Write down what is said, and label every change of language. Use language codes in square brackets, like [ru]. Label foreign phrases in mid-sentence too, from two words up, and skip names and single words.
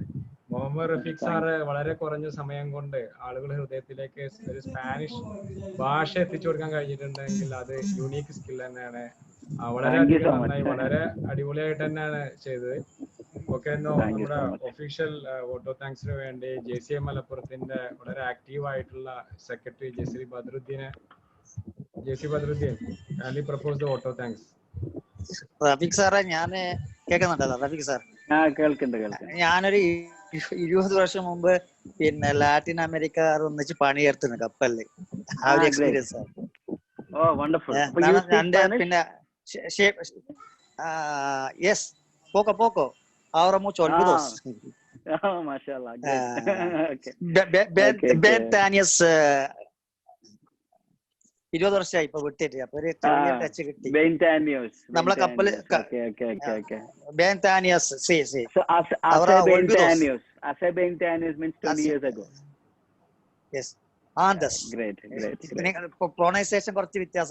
[ml] മുഹമ്മദ് റഫീഖ് സാറ് വളരെ കുറഞ്ഞ സമയം കൊണ്ട് ആളുകളുടെ ഹൃദയത്തിലേക്ക് ഒരു സ്പാനിഷ് ഭാഷ എത്തിച്ചു കൊടുക്കാൻ കഴിഞ്ഞിട്ടുണ്ടെങ്കിൽ അത് യൂണീക്ക് സ്കിൽ തന്നെയാണ്. വളരെയധികം നന്നായി, വളരെ അടിപൊളിയായിട്ട് തന്നെയാണ് ചെയ്തത്. ഓക്കെ, നമ്മുടെ [en] official vote of thanks [ml] വേണ്ടി JCM മലപ്പുറത്തിന്റെ വളരെ ആക്റ്റീവ് ആയിട്ടുള്ള സെക്രട്ടറി JC ബദ്രുദ്ദീൻ [en] kindly propose the vote of thanks. [ml] റഫീഖ് സാറേ, ഞാന് കേൾക്കുന്നുണ്ടല്ലോ? റഫീഖ് സാർ, ഞാനൊരു 20 വർഷം മുമ്പ് പിന്നെ ലാറ്റിൻ അമേരിക്ക ഒന്നിച്ച് പണിയെടുത്തിന് കപ്പലില്. ആ ഒരു എക്സ്പീരിയൻസ് ആണ്. പിന്നെ യെസ്, [es] poco ahora mucho algunos. [ar] Mashallah. [ml] 20 വർഷമായി ഇപ്പൊ വിട്ടിട്ട്. അപ്പൊ ഒരു ചെറിയ ടച്ച് കിട്ടി. നമ്മളെ കപ്പല് പ്രൊണൗൺസിയേഷൻ കുറച്ച് വ്യത്യാസം.